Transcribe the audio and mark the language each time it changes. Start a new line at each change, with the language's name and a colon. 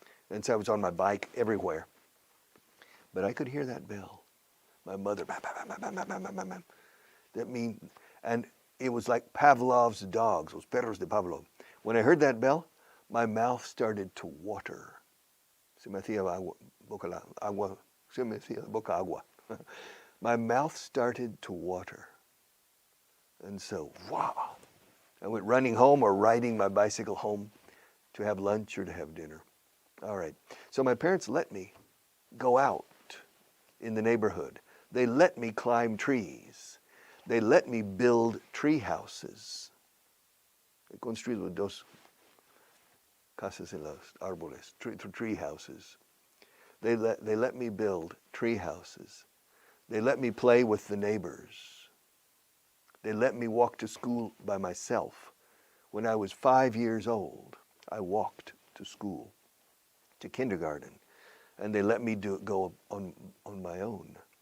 English: And so I was on my bike everywhere. But I could hear that bell. My mother, bam, bam, bam, bam, bam, bam, bam, bam. That means, and it was like Pavlov's dogs,
Spanish: los perros de Pavlov.
English: When I heard that bell, my mouth started to water.
Spanish: Se me hacía agua, se me hacía boca agua.
English: My mouth started to water. And so, wow. I went running home or riding my bicycle home to have lunch or to have dinner. All right. So my parents let me go out in the neighborhood. They let me climb trees. They let me build tree houses.
Spanish: He construido 2 casas en los árboles,
English: tree houses. They let me build tree houses. They let me play with the neighbors. They let me walk to school by myself. When I was 5 years old, I walked to school, to kindergarten, and they let me go on my own.